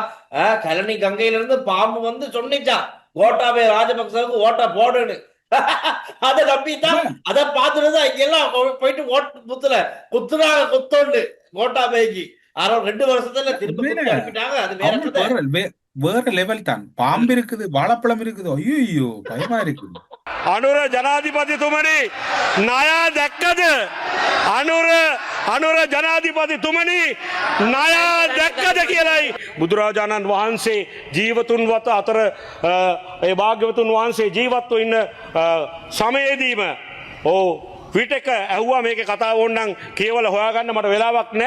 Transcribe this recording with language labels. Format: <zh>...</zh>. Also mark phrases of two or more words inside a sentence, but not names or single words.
<ta>கலனி கங்கையில இருந்து பாம்பு வந்து சொன்னிச்சான் கோட்டாபய ராஜபக்சவுக்கு ஓட்ட போடுன்னு. அதை நம்பித்தான் அதை பார்த்துட்டுதான் இங்கெல்லாம் போயிட்டு குத்துறாங்க குத்தோண்டு கோட்டாபயக்கு. 2 வருஷத்துல திரும்ப வேற லெவல் தான். பாம்பு இருக்குது, வாழைப்பழம் இருக்குது. ஐயோ பயமா இருக்குது.</ta> <si>අනුර ජනාධිපතිතුමනි ණය දැක්කද? අනුර ජනාධිපතිතුමනි ණය දැක්කද කියලයි බුදුරජාණන් වහන්සේ ජීවතුන්වත් අතර ඒ භාග්‍යවතුන් වහන්සේ ජීවත්ව ඉන්න සමයේදීම විටක ඇහුවා මේකේ කතාව ඕනනම් කියවලා හොයාගන්න මට වෙලාවක් නැහැ.</si>